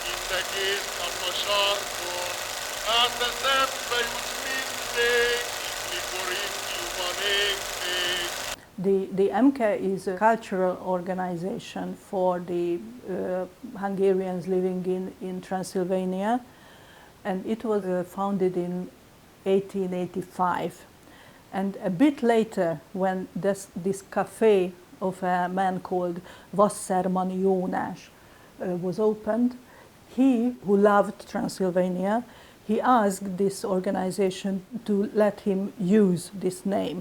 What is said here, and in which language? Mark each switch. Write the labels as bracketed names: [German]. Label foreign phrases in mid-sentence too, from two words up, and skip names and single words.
[Hungarian] egész nap a sarkon, hát eszembe jut mindig, mikor ifjú van ég még. [English] The EMKE is a cultural organization for the Hungarians living in Transylvania, and it was founded in 1885. And a bit later, when this cafe of a man called Wasserman Jónás was opened, he, who loved Transylvania, he asked this organization to let him use this name.